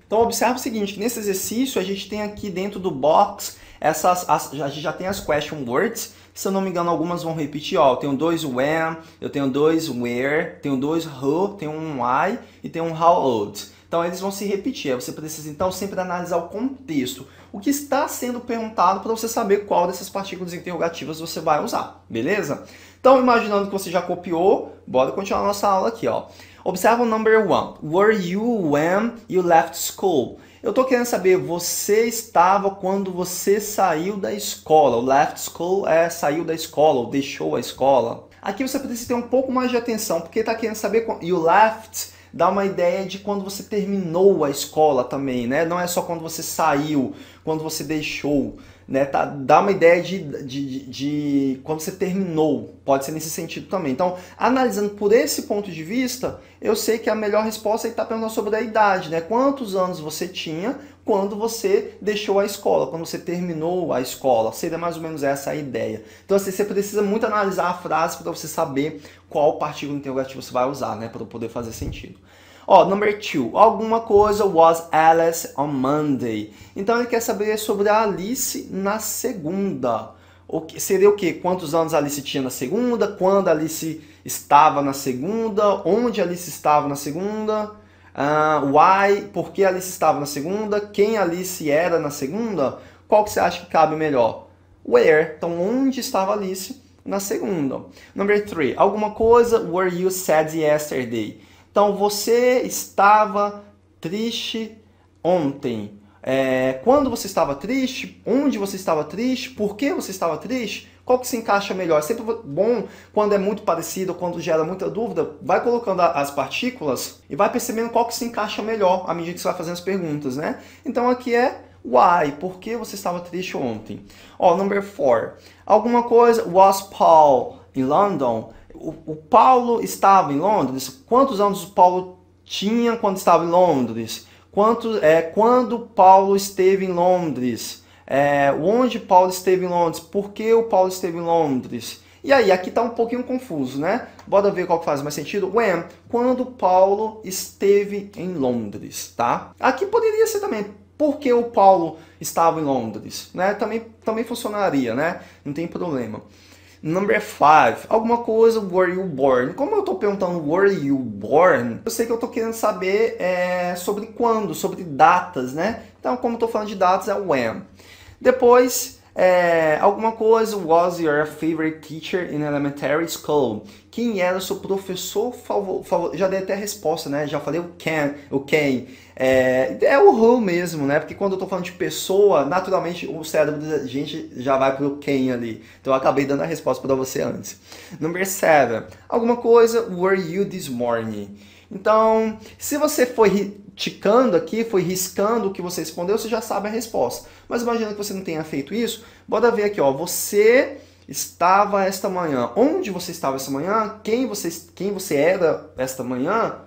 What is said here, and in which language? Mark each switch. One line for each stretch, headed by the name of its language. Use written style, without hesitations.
Portuguese: Então, observe o seguinte, que nesse exercício a gente tem aqui dentro do box, a gente já tem as question words, se eu não me engano algumas vão repetir, ó, eu tenho dois when, eu tenho dois where, tenho dois who, tenho um why e tenho um how old. Então, eles vão se repetir. Você precisa, então, sempre analisar o contexto. O que está sendo perguntado para você saber qual dessas partículas interrogativas você vai usar, beleza? Então, imaginando que você já copiou, bora continuar a nossa aula aqui, ó. Observa o
English: number 1. Were you when you left school?
Portuguese: Eu estou querendo saber, você estava quando você saiu da escola. O left school é saiu da escola, ou deixou a escola. Aqui você precisa ter um pouco mais de atenção, porque está querendo saber,
English: you left
Portuguese: dá uma ideia de quando você terminou a escola também, né? Não é só quando você saiu, quando você deixou, né? Dá uma ideia de quando você terminou, pode ser nesse sentido também. Então, analisando por esse ponto de vista, eu sei que a melhor resposta é estar perguntando sobre a idade, né? Quantos anos você tinha quando você deixou a escola, quando você terminou a escola. Seria mais ou menos essa a ideia. Então, assim, você precisa muito analisar a frase para você saber qual partícula interrogativa você vai usar, né? Para poder fazer sentido.
English: Ó, number 2. Alguma coisa was Alice on Monday.
Portuguese: Então, ele quer saber sobre a Alice na segunda. Seria o quê? Quantos anos a Alice tinha na segunda? Quando a Alice estava na segunda? Onde a Alice estava na segunda? Why? Por que a Alice estava na segunda? Quem a Alice era na segunda? Qual que você acha que cabe melhor? Where? Então, onde estava a Alice na segunda?
English: Number 3. Alguma coisa were you sad yesterday?
Portuguese: Então, você estava triste ontem. Quando você estava triste? Onde você estava triste? Por que você estava triste? Qual que se encaixa melhor? É sempre bom, quando é muito parecido, quando gera muita dúvida, vai colocando as partículas e vai percebendo qual que se encaixa melhor à medida que você vai fazendo as perguntas, né? Então, aqui é why, por que você estava triste ontem?
English: Ó, number 4. Alguma coisa, was Paul in London?
Portuguese: O Paulo estava em Londres? Quantos anos o Paulo tinha quando estava em Londres? Quando Paulo esteve em Londres? Onde Paulo esteve em Londres? Por que o Paulo esteve em Londres? E aí, aqui está um pouquinho confuso, né? Bora ver qual que faz mais sentido. When? Quando Paulo esteve em Londres, tá? Aqui poderia ser também, por que o Paulo estava em Londres? Né? Também funcionaria, né? Não tem problema.
English: Number 5. Alguma coisa, were you born?
Portuguese: Como eu estou perguntando
English: were you born,
Portuguese: eu sei que eu estou querendo saber sobre quando, sobre datas, né? Então, como eu estou falando de datas, é when.
English: Depois, alguma coisa, was your favorite teacher in elementary school?
Portuguese: Quem era o seu professor favorito? Já dei até a resposta, né? Já falei o quem. É o who mesmo, né? Porque quando eu tô falando de pessoa, naturalmente o cérebro da gente já vai pro quem ali. Então eu acabei dando a resposta para você antes.
English: Number 7. Alguma coisa, were you this morning?
Portuguese: Então, se você foi ticando aqui, foi riscando o que você respondeu, você já sabe a resposta. Mas imagina que você não tenha feito isso. Bora ver aqui, ó. Você estava esta manhã. Onde você estava esta manhã? Quem você era esta manhã?